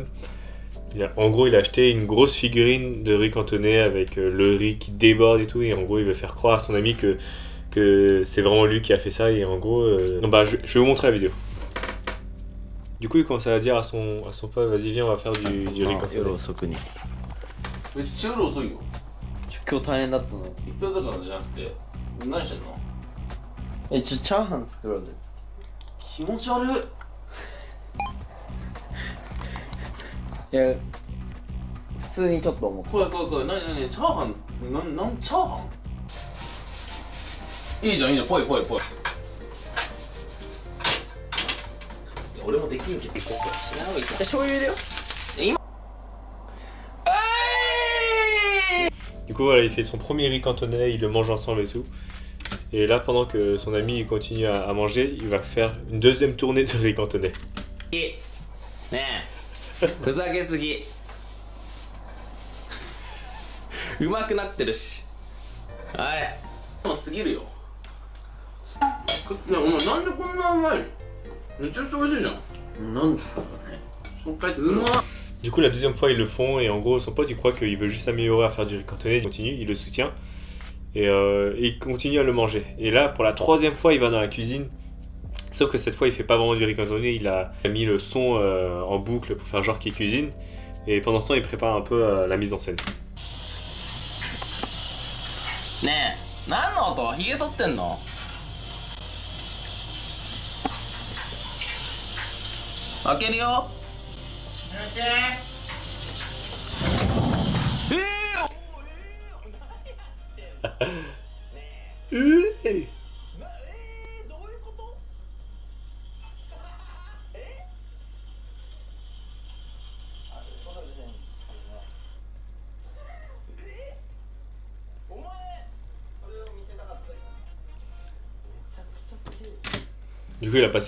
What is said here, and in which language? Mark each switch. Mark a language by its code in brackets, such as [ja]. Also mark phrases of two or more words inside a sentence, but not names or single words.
[fr] En gros, il a acheté une grosse figurine de riz cantonais avec le riz qui déborde et tout, et en gros il veut faire croire à son ami que c'est vraiment lui qui a fait ça, et en gros... Non, bah, je vais vous montrer la vidéo. Du coup, il commence à dire à son pote, vas-y viens, on va faire du riz cantonais. [ja] めっちゃ夜遅いよ。今日大変だったの。行っただからじゃなくて、何してんの？チャーハン作ろうぜ。気持ち悪い。いや、普通にちょっと思う。怖い、何、チャーハン、チャーハン？いいじゃん、怖い。俺もできんけど、知らない。醤油入れよ。 [fr] Du coup voilà, il fait son premier riz cantonais, ils le mangent ensemble et tout. Et là, pendant que son ami continue à manger, il va faire une deuxième tournée de riz cantonais. [ja] ねえ、ふざけすぎ。うまくなってるし。はい。もう過ぎるよ。ね、お前なんでこんなうまいの？めちゃくちゃ美味しいじゃん。なんでだろうね。もう一回作るわ。 [fr] Du coup, la deuxième fois, ils le font et en gros, son pote, il croit qu'il veut juste s'améliorer à faire du riz cantonais. Il continue, il le soutient et il continue à le manger. Et là, pour la troisième fois, il va dans la cuisine. Sauf que cette fois, il fait pas vraiment du riz cantonais. Il a mis le son en boucle pour faire genre qu'il cuisine. Et pendant ce temps, il prépare un peu la mise en scène. [ja] ねえ、何の音？ひげ剃ってんの？開けるよ。 [fr] Du coup, il a passé